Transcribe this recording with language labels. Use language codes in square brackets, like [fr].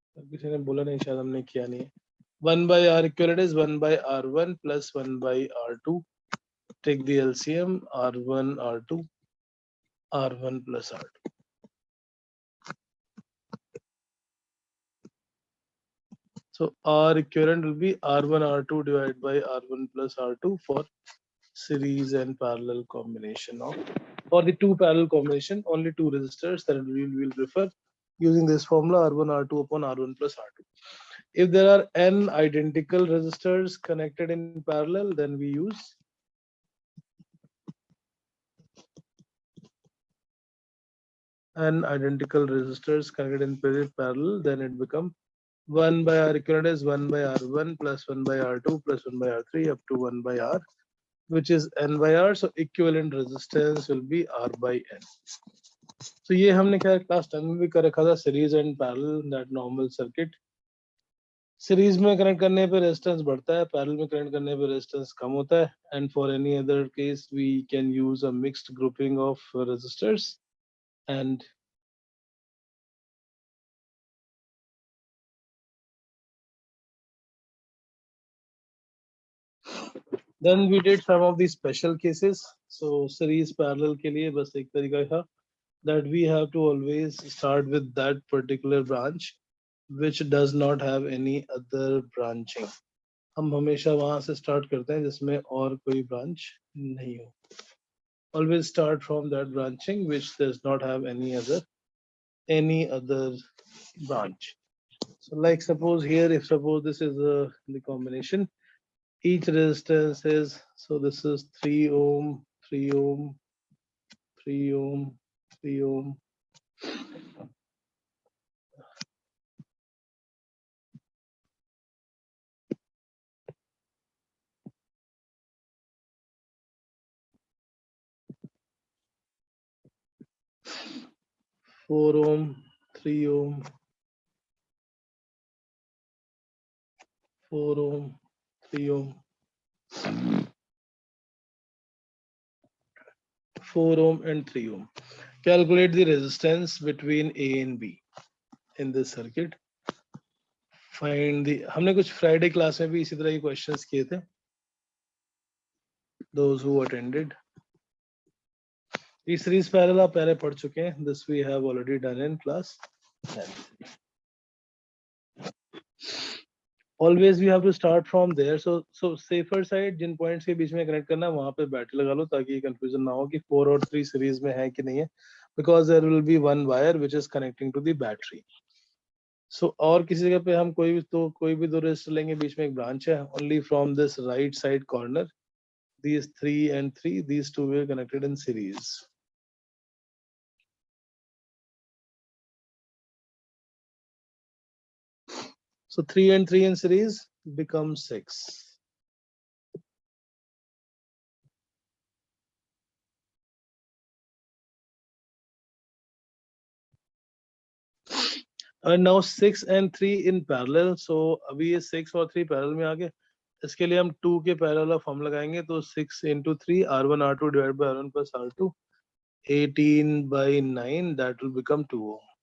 [hi] किसी ने बोला नहीं, शायद हमने किया नहीं है. [en] 1 by R equivalent is 1 by R1 plus 1 by R2. Take the LCM, R1, R2, R1 plus R2. So R equivalent will be R1, R2 divided by R1 plus R2 for series and parallel combination of, for the two parallel combination, only two resistors that we will prefer using this formula R1, R2 upon R1 plus R2. If there are n identical resistors connected in parallel, then we use and identical resistors connected in parallel, then it becomes 1 by R equivalent is 1 by R1 plus 1 by R2 plus 1 by R3 up to 1 by R, which is N by R. So equivalent resistance will be R by N. [hi] So ये हमने क्या class 10 में भी कर रखा था, series and parallel that normal circuit. Series में connect करने पे रेजिस्टेंस बढ़ता है, पैरेलल में कनेक्ट करने पे रेजिस्टेंस कम होता है. [en] And for any other case we can use a mixed grouping of resistors and then we did some of the special cases. So series parallel [hi] के लिए बस एक तरीका था [en] that we have to always start with that particular branch which does not have any other branching. [hi] हम हमेशा वहां से start करते हैं जिसमें और कोई branch नहीं हो. [en] Always start from that branching which does not have any other branch. So like suppose here, if suppose this is the combination, each resistance is, so this is 3 ohm, 3 ohm, 3 ohm, 3 ohm, 4 ohm, 3 ohm, 4 ohm, 3 ohm, 4 ohm and 3 ohm. Calculate the resistance between A and B in this circuit. Find the, [hi] हमने कुछ Friday class में भी इसी तरह के questions किए थे. [en] Those who attended. [hi] ये series parallel आप पहले पढ़ चुके हैं. [en] This we have already done in class 10. Always we have to start from there. [hi] So safer side Jin points के बीच में connect करना है वहाँ पे बैटरी लगा लो ताकि ये confusion ना हो कि 4 और 3 series में है कि नहीं है, [en] because there will be one wire which is connecting to the battery. So [hi] और किसी जगह पे हम कोई भी दो resistor लेंगे, बीच में एक branch है, [en] only from this right side corner these 3 and 3, these two were connected in series. So 3 and 3 in series becomes 6. And now 6 and 3 in parallel. [hi] So अभी ये 6 और 3 parallel में आ गए. इसके लिए हम 2 के parallel फॉर्म लगाएंगे तो 6 into 3 R1 R2 divided by R1 plus R2 18 by 9 [en] that will become 2 ohm.